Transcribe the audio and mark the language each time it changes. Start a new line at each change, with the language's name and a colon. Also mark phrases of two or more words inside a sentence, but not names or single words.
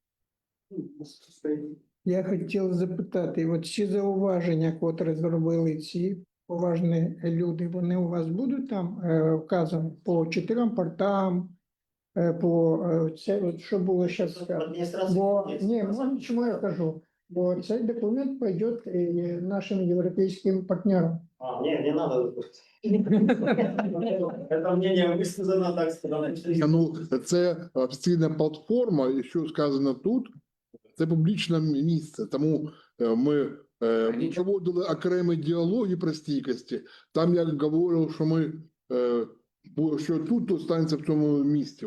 Ukrainian: Я хотів запитати, от ці зауваження, котрі зробили ці поважні люди, вони у вас будуть там вказані по 4 портам, по це, от що було зараз сказано? Бо, ні, чому я кажу? Бо цей документ пойде нашим європейським партнерам.
Russian: Не надо. Это мнение высказано, так сказано.
Ukrainian: Ну, це офіційна платформа, і що сказано тут, це публічне місце. Тому ми проводили окремі діалоги про стійкості. Там я говорив, що ми що тут станеться в цьому місці.